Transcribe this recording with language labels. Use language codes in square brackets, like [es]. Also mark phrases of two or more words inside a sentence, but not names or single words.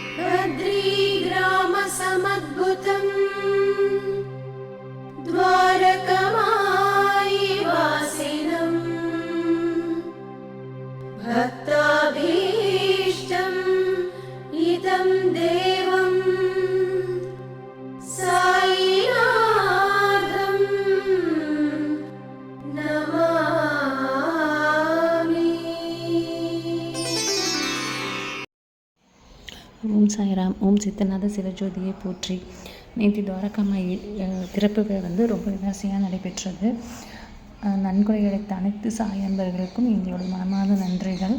[sa] बद्रीग्रामसमद्भुतम् द्वारकमायि वासिनम् भक्ताभीष्टम् इदं देवम् साईनाथं नमामि। [ta] ஓம் சாய்ராம். ஓம் சித்தநாத சிவஜோதியை போற்றி. நேற்று துவாரகாமாய் திறப்பு விழா ரொம்ப விமர்சையாக நடைபெற்றது. நன்கொடை அளித்த அனைத்து சாய் அன்பர்களுக்கும் எங்களுடைய மனமார்ந்த நன்றிகள்.